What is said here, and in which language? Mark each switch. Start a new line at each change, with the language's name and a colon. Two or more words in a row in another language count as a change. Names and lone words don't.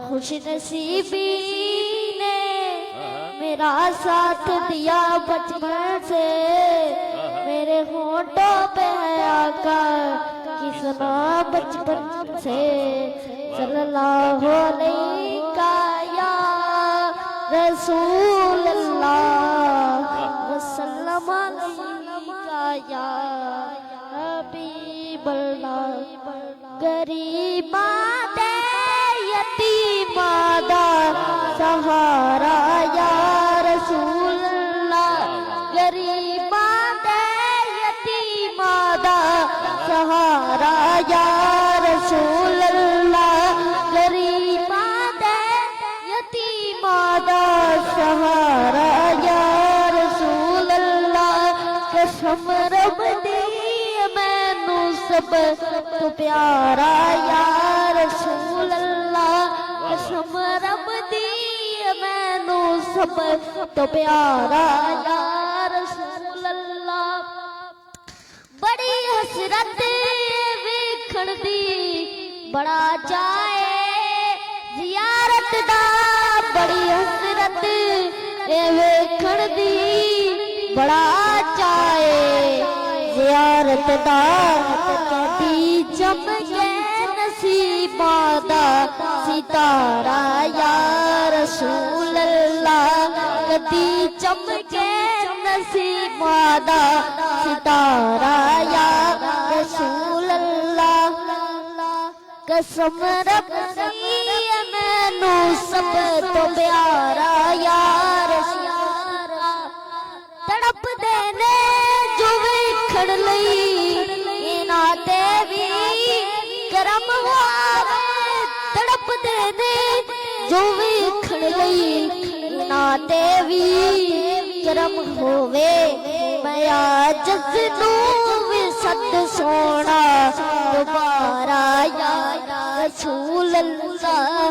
Urdu: خوش نصیبی نے میرا ساتھ دیا بچپن سے, میرے ہونٹوں پہ ہے آقا کی ثنا بچپن سے.
Arabic: صلی اللہ علیہ یا رسول اللہ وسلم علیہ یا حبیب اللہ.
Punjabi: غریباں دے یتیماں دا سہارا
Arabic: یا رسول اللہ.
Punjabi: غریباں دے یتیماں دا سہارا
Arabic: یا رسول اللہ.
Punjabi: غریباں دے یتیماں دا سہارا
Arabic: یا رسول اللہ.
Punjabi: قسم رب دی مینوں سب تو پیارا
Arabic: یا رسول اللہ.
Punjabi: قسم رب دی مینوں سب تو پیارا
Arabic: یا رسول اللہ.
Punjabi: بڑی حسرت ویکھن دی بڑا چاہے زیارت دا, بڑی حسرت ویکھن دی بڑا چاہے زیارت دا. کدی چمکے نصیباں دا ستارہ
Arabic: یا رسول اللہ.
Punjabi: کدی چمکے نصیباں دا ستارہ
Arabic: یا رسول اللہ.
Punjabi: قسم رب دی مینوں سب تو پیارا
Arabic: یا رسول اللہ.
Punjabi: تڑپ دینے جو ویکھن لئی انہاں تے وی کرم ہووے. تڑپ دینے جو ویکھن لئی انہاں تے وی کرم ہووے. میں عاجز نوں وی سد سونا دوبارہ
Arabic: یا رسول اللہ.